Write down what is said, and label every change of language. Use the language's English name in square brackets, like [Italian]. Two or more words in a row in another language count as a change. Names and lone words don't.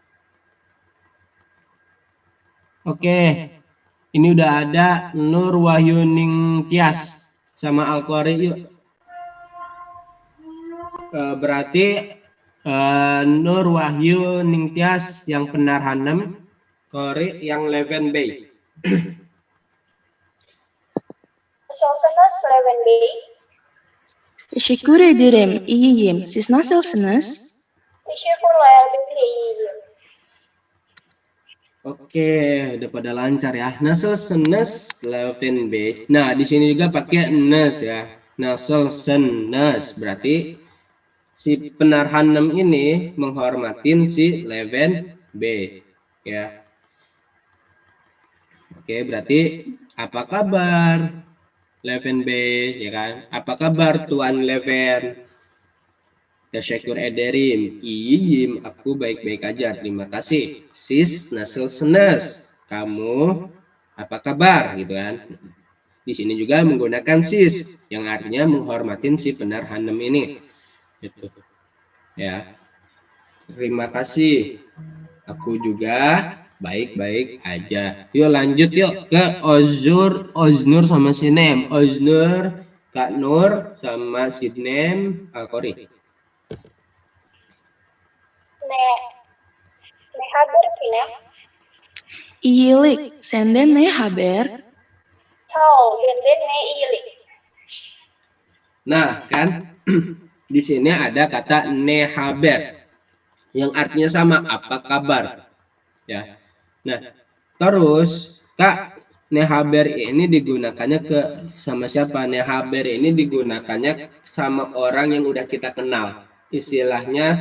[Indonesian] Oke, ini udah ada Nur Wahyuning Tias sama Alqori yuk. Berarti Nur Wahyu Ningtyas yang Penar Hanem, Kori yang Leven Bay. [Turkish] Nasılsınız Levent Bey? Teşekkür ederim. İyiyim. Siz nasılsınız? Teşekkürler, ben de iyiyim. [Indonesian] Oke, udah pada lancar ya. [Turkish] Nasılsınız Leven Bay. [Indonesian] Nah, di sini juga pakai nes ya. Nasılsınız berarti si Penar Hanem ini menghormatin si Leven B ya. Oke, berarti apa kabar Leven B ya kan? Apa kabar Tuan Leven? [Turkish] Teşekkür ederim. Iyiyim, [Indonesian] aku baik-baik aja. Terima kasih. [Turkish] Sis nasılsınız? [Indonesian] Kamu apa kabar gitu kan? Di sini juga menggunakan sis yang artinya menghormatin si Penar Hanem ini. Gitu. Ya. Terima kasih. Aku juga baik-baik aja. Yuk lanjut yuk ke Oznur sama Sinem. Oznur, Kak Nur sama Sinem, Alqori. [Turkish] Ne haber Sinem? İyilik. Senden ne haber? Sağ ol, benden ne iyilik. [Indonesian] Nah, kan di sini ada kata nehaber yang artinya sama, apa kabar? Ya. Nah, terus Kak, nehaber ini digunakannya sama siapa? Nehaber ini digunakannya sama orang yang udah kita kenal.